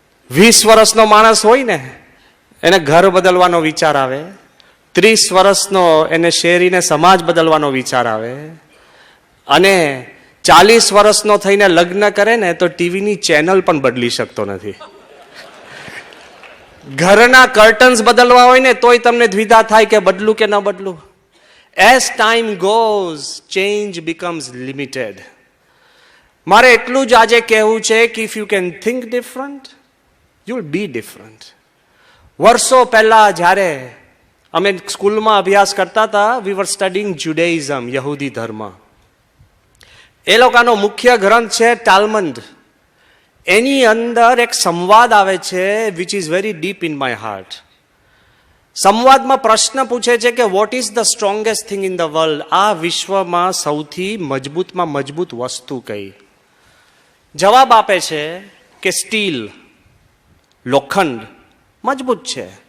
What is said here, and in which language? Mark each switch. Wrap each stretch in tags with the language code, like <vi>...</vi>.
<gu>20 વર્ષનો માણસ હોય ને એને ઘર બદલવાનો વિચાર આવે, 30 વર્ષનો એને શેરીને સમાજ બદલવાનો વિચાર આવે, અને 40 વર્ષનો થઈને લગ્ન કરે ને તો ટીવીની ચેનલ પણ બદલી શકતો નથી. ઘરના કર્ટન્સ બદલવા હોય ને તોય તમને દ્વિધા થાય કે બદલું કે ન બદલું.</gu> <en>As time goes, change becomes limited.</en> <gu>મારે એટલું જ આજે કહેવું છે કે if you can think different, you will be different. વર્ષો પહેલા જ્યારે અમે સ્કૂલમાં અભ્યાસ કરતા હતા,</gu> <en>we were studying Judaism,</en> <gu>યહૂદી ધર્મ. એ લોકોનો મુખ્ય ગ્રંથ છે ટાલ્મુડ. એની અંદર એક સંવાદ આવે છે</gu> <en>which is very deep in my heart.</en> <gu>સંવાદમાં પ્રશ્ન પૂછે છે કે</gu> <en>What is the strongest thing in the world?</en> <gu>આ વિશ્વમાં સૌથી મજબૂતમાં મજબૂત વસ્તુ કઈ? જવાબ આપે છે કે સ્ટીલ, લોખંડ મજબૂત છે.</gu>